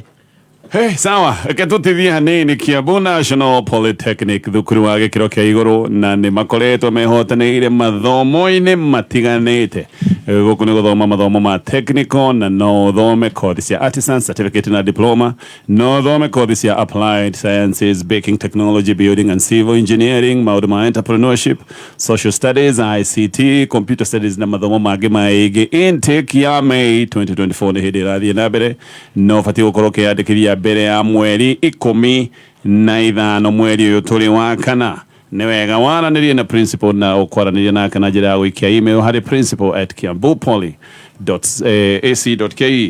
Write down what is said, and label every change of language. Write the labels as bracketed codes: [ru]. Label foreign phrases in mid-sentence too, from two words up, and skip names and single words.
[ki] Hey, sawa, ke tutithia hanini Kiambu National Polytechnic thukuru wa gikiro kia iguru na ni makoretwo mehotanĩire mathomo-inĩ matiganĩte gũkũ nĩ gũthoma mathomo ma technical na no thome kothi cia [en] artisan certificate [ki] na diploma, no thome kothi cia [en] applied sciences, baking technology, building and civil engineering, [ki] maũndũ ma [en] entrepreneurship, social studies, ICT, computer studies [ki] na mathomo mangĩ maingĩ. Intake ya May 2024 nĩ hĩndĩ ĩrathiĩ na mbere, no batiĩ gũkorwo ũkĩyandĩkithia mbere ya mweri 15 mweri ũyũ tũrĩ wa kana. Nĩ wega waranĩrie na principal na ũkwaranĩria nake na njĩra ya gũikia email harĩ principal@kiambupoly.ac.ke.